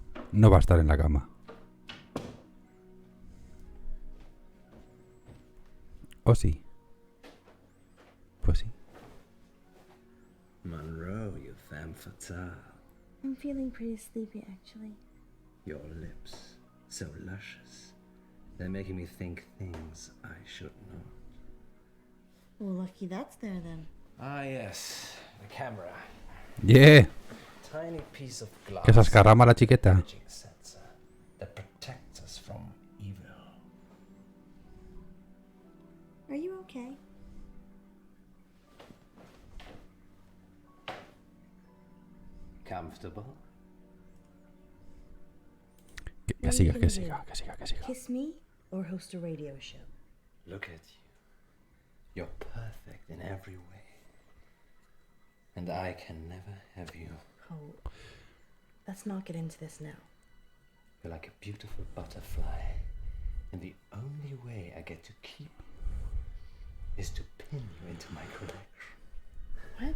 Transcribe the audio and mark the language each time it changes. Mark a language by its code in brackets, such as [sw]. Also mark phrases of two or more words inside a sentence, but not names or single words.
[es] no va a estar en la cama. ¿O sí? Pues sí. [en] Munro, you femme fatale. I'm feeling pretty sleepy, actually. Your lips, so luscious. They're making me think things I should not. Well, lucky that's there then. Ah, yes, the camera. ¡Yeah! Tiny piece of glass. [es] Que se escarrama la chiqueta. [en] Imaging sensor that protects us from evil. Are you okay? Comfortable? [es] Que siga, que siga, que siga, que siga. [en] Kiss me or host a radio show? Look at you. You're perfect in every way. And I can never have you. Oh, let's not get into this now. You're like a beautiful butterfly. And the only way I get to keep you is to pin you into my collection.